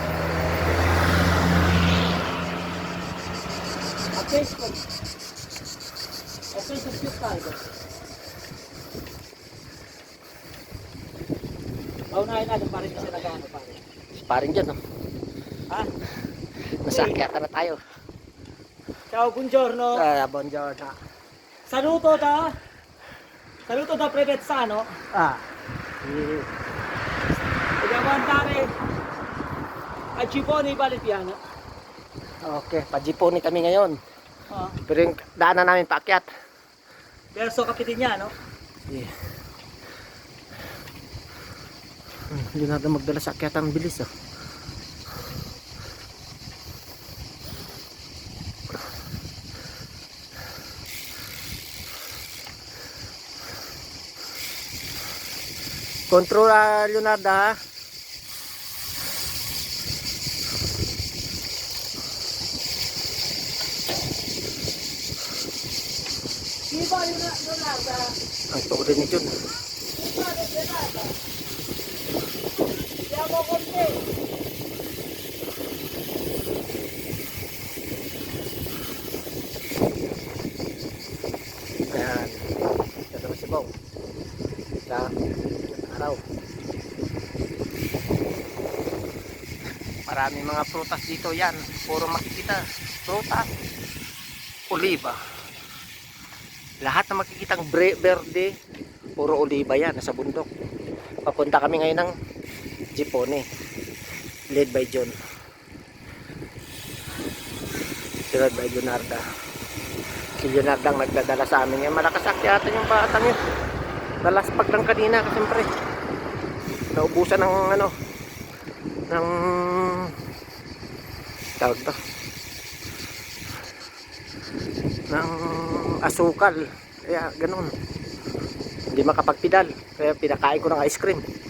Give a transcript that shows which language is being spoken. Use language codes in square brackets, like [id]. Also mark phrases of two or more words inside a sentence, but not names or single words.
[tl] Paunahin natin pa rin kasi nag-ano pa rin. Paring dyan, no? Ha? Nasa akyatan na tayo. [it] Ciao, buongiorno. Buongiorno. Saluto da. Saluto da Prevezzano. Dobbiamo andare a Gipone Valpiano. [tl] Okay, pa Jipone kami ngayon. Oh. Pero yung daanan namin paakyat. [it] Verso Capitignano. [tl] Yeah. Hindi natin magdala sa akyatan, bilis oh. Control Leonardo ha. [it] Viva Leonardo. [tl] Ang tuod ni Jun. [it] Viva Leonardo. Siamo con te. [tl] Ayan. Ito na si Bong. Sa araw. Maraming mga prutas dito yan. Puro makikita. Prutas. Oliba. Lahat na makikitang verde. Puro oliba yan. Nasa bundok. Papunta kami ngayon ng Jipone. [en] Led by John. Led by Leonardo. [tl] Si Leonardo ang nagdadala sa amin. Yan, malakas akyatan yung batang yun. Nalaspag lang kanina kasi siyempre naubusan ng ano ng tawag to ng asukal, kaya ganun hindi makapagpidal, kaya pinakain ko ng ice cream.